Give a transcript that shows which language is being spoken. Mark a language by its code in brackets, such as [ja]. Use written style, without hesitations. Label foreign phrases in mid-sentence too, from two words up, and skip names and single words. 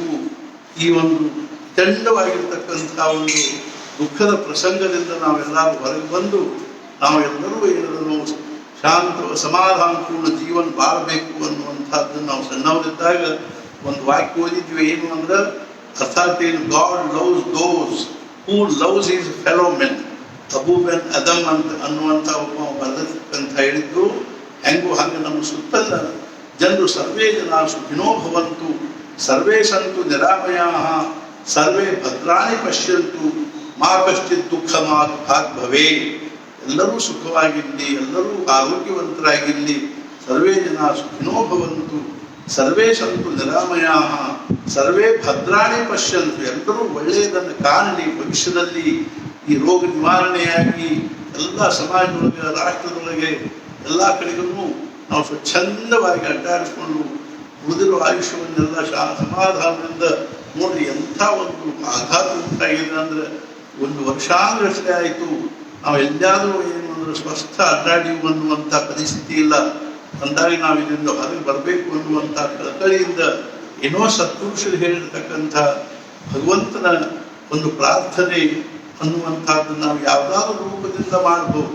[kn] ಈ ಒಂದು ಚಂಡವಾಗಿರ್ತಕ್ಕಂಥ ಒಂದು ದುಃಖದ ಪ್ರಸಂಗದಿಂದ ನಾವೆಲ್ಲರೂ ಹೊರಗೆ ಬಂದು ನಾವೆಲ್ಲರೂ ಏನದನ್ನು ಶಾಂತ ಸಮಾಧಾನಪೂರ್ಣ ಜೀವನ ಬಾಳಬೇಕು ಅನ್ನುವಂಥದ್ದನ್ನು ನಾವು ಸಣ್ಣವರಿದ್ದಾಗ ಒಂದು ವಾಕ್ಯ ಓದಿದ್ವಿ. ಏನು ಅಂದ್ರೆ ಅರ್ಥಾತ್ ಏನು [en] God loves those who loves his fellow men [kn] ಅಬೂ ಬೆನ್ ಅದಮ್ ಅನ್ನುವಂಥ ಒಬ್ಬ ಬರೆದಿರ್ತಕ್ಕಂಥ ಹೇಳಿದ್ರು. ಹೆಂಗೂ ಹಂಗೆ ನಮ್ಮ ಸುತ್ತಲ ಜನರು [sa] ಸರ್ವೇ ಜನ ಸುಖಿನೋ ಭವಂತು ಸರ್ವೇ ಸಂತು ನಿರಾಮಯಾಃ ಸರ್ವೇ ಭದ್ರಾಣಿ ಪಶ್ಯಂತು ಮಾ ಕಶ್ಚಿತ್ ದುಃಖ ಭಾಗ್ ಭವೇ. [kn] ಎಲ್ಲರೂ ಸುಖವಾಗಿರಲಿ, ಎಲ್ಲರೂ ಆರೋಗ್ಯವಂತರಾಗಿರಲಿ. [sa] ಸರ್ವೇ ಜನ ಸುಖಿನೋ ಭವಂತು ಸರ್ವೇ ಸಂತು ನಿರಾಮಯಾಃ ಸರ್ವೇ ಭದ್ರಾಣಿ ಪಶ್ಯಂತು. [kn] ಎಲ್ಲರೂ ಒಳ್ಳೆಯದನ್ನು ಕಾಣಲಿ. ಭವಿಷ್ಯದಲ್ಲಿ ಈ ರೋಗ ನಿವಾರಣೆಯಾಗಿ ಎಲ್ಲ ಸಮಾಜದೊಳಗೆ ರಾಷ್ಟ್ರದೊಳಗೆ ಎಲ್ಲ ಕಡೆಗೂ ನಾವು ನಾವು ಸ್ವಚ್ಛಂದವಾಗಿ ಅಡ್ಡಾಡಿಕೊಂಡು ಉಳಿದಿರೋ ಆಯುಷ್ಯವನ್ನೆಲ್ಲ ಸಮಾಧಾನದಿಂದ ನೋಡ್ರಿ ಎಂಥ ಒಂದು ಆಘಾತ ಉಂಟಾಗಿದೆ ಅಂದ್ರೆ ಒಂದು ವರ್ಷಾಂಗಷ್ಟೇ ಆಯಿತು ನಾವು ಎಲ್ಲಾದರೂ ಏನು ಅಂದ್ರೆ ಸ್ವಸ್ಥ ಅಡ್ಡಾಡಿ ಅನ್ನುವಂಥ ಪರಿಸ್ಥಿತಿ ಇಲ್ಲ ಅಂದಾಗ ನಾವು ಇದರಿಂದ ಹೊರಗೆ ಬರಬೇಕು ಅನ್ನುವಂಥ ಕಳಕಳಿಯಿಂದ ಏನೋ ಸತ್ಪುರುಷರು ಹೇಳಿರ್ತಕ್ಕಂಥ ಭಗವಂತನ ಒಂದು ಪ್ರಾರ್ಥನೆ ಅನ್ನುವಂಥದ್ದು ನಾವು ಯಾವುದಾದ್ರೂ ರೂಪದಿಂದ ಮಾಡ್ಬೋದು.